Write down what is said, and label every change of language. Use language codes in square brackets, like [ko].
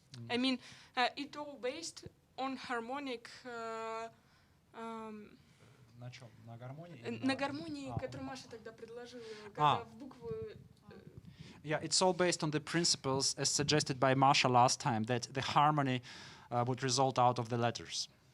[en] I mean, it all based on harmonic. [ru] На чем? На гармонии? На гармонии, которую Маша тогда предложила, когда в букву. [en] Yeah, it's all based on the principles as suggested by Masha last time, that the harmony would result out of the letters.